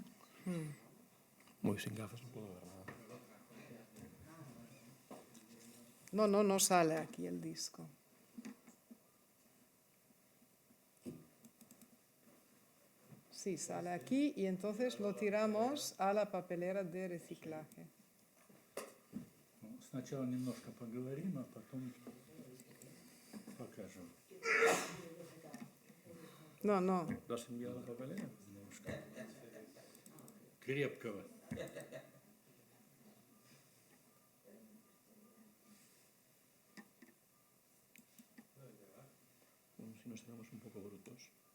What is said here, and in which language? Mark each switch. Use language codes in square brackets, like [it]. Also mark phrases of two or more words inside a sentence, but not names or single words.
[es] Muy sin gafas no puedo ver nada. No sale aquí el disco. Sí, sale aquí y entonces lo tiramos a la papelera de reciclaje. [ru] Сначала немножко поговорим, а потом покажем. [es] No. ¿Lo has enviado a la papelera? [ru] Крепкого. [es] Como si nos éramos un poco brutos.